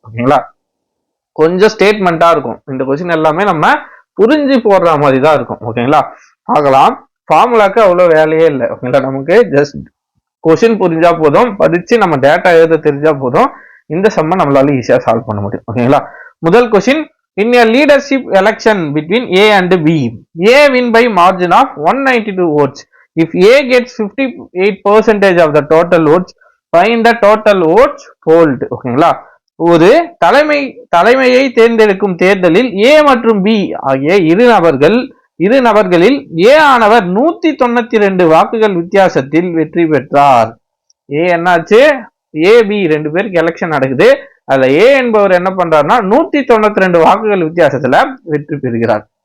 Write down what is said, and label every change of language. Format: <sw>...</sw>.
<ta>ஓகேங்களா, கொஞ்சம் ஸ்டேட்மெண்டா இருக்கும். இந்த கொஸ்டின் எல்லாமே நம்ம புரிஞ்சு போடுற மாதிரி தான் இருக்கும். ஓகேங்களா, பார்க்கலாம். ஃபார்முலாக்கு அவ்வளவு வேலையே இல்லை. ஓகேங்களா, நமக்கு ஜஸ்ட் கொஸ்டின் புரிஞ்சா போதும், படிச்சு நம்ம டேட்டா எழுத தெரிஞ்சா போதும், இந்த சம்ம நம்மளால ஈஸியா சால்வ் பண்ண முடியும்.</ta> <en>ஓகேங்களா, முதல் question, in a leadership election between A and B, A win by margin of 192 votes. If A gets 58% of the total votes, find the total votes polled.</en> <ta>ஓகேங்களா, ஒரு தலைமையை தேர்ந்தெடுக்கும் தேர்தலில் ஏ மற்றும் பி ஆகிய இரு நபர்களில் ஏ ஆனவர் 192 வாக்குகள் வித்தியாசத்தில் வெற்றி பெற்றார். ஏ என்னாச்சு, ஏ பி 2 பேருக்கு எலெக்ஷன் நடக்குது. அதுல ஏ என்பவர் என்ன பண்றாருன்னா 192 வாக்குகள் வித்தியாசத்துல வெற்றி பெறுகிறார்.</ta>